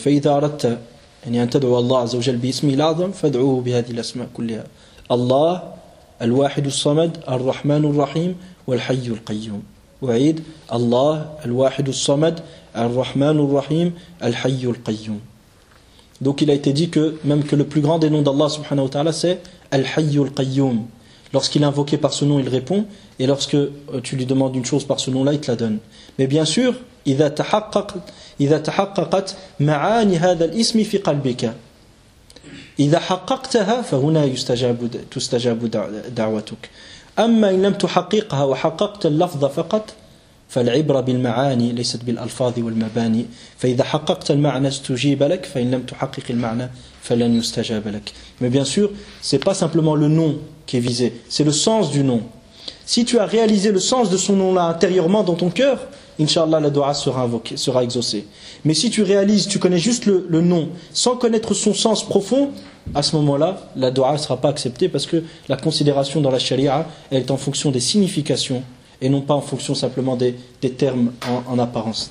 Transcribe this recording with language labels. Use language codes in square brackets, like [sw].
[ar] فإذا أردت يعني أن تدعو الله عز وجل باسمه الأعظم فادعوه بهذه الأسماء كلها: الله، الواحد الصمد، الرحمن الرحيم، والحي القيوم. أعيد: الله، الواحد الصمد، الرحمن الرحيم، الحي القيوم. [fr] Donc il a été dit que même que le plus grand des noms d'Allah subhanahu wa ta'ala c'est Al-Hayyul Qayyum. Lorsqu'il est invoqué par ce nom, il répond, et lorsque tu lui demandes une chose par ce nom-là, il te la donne. Mais bien sûr, [ar] إذا تحققت معاني هذا الاسم في قلبك إذا حققتها فهنا تستجاب دعوتك. أما إن لم تحققها وحققت اللفظ فقط فالعبرة بالمعاني ليست بالألفاظ والمباني. فإذا حققت المعنى استجيب لك، فإن لم تحقق المعنى فلن يستجاب لك. [fr] Mais bien sûr, c'est pas simplement le nom qui est visé, c'est le sens du nom. Si tu as réalisé le sens de son nom là intérieurement dans ton cœur, Inch'Allah, la dua sera invoquée, sera exaucée. Mais si tu réalises, tu connais juste le nom, sans connaître son sens profond, à ce moment-là, la dua ne sera pas acceptée, parce que la considération dans la sharia, elle est en fonction des significations, et non pas en fonction simplement des termes en apparence.